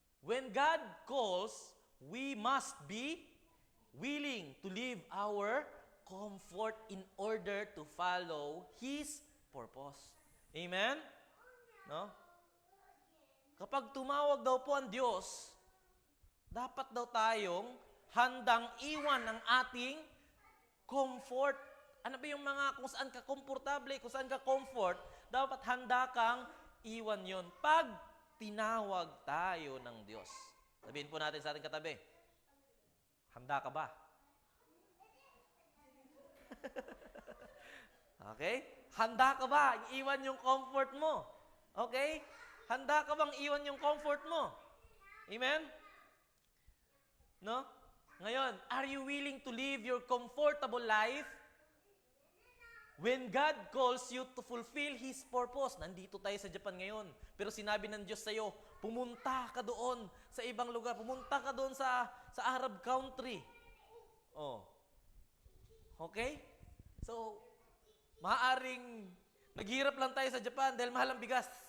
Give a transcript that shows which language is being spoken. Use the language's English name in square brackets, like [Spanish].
[English] When God calls, we must be willing to leave our comfort in order to follow His purpose. Amen? No? [Filipino] Kapag tumawag daw po ang Diyos, dapat daw tayong handang iwan ang ating comfort. Ano ba yung mga kung saan ka komportable, kung saan ka comfort, dapat handa kang iwan yon pag tinawag tayo ng Diyos. Sabihin po natin sa ating katabi, handa ka ba? Okay? Handa ka ba? Iwan yung comfort mo. Okay? Handa ka bang iwan yung comfort mo? Amen? No? [English] Ngayon, are you willing to live your comfortable life when God calls you to fulfill His purpose? [Filipino] Nandito tayo sa Japan ngayon. Pero sinabi ng Diyos sa'yo, pumunta ka doon sa ibang lugar. Pumunta ka doon sa Arab country. Oh. Okay? So, maaaring naghihirap lang tayo sa Japan dahil mahal ang bigas.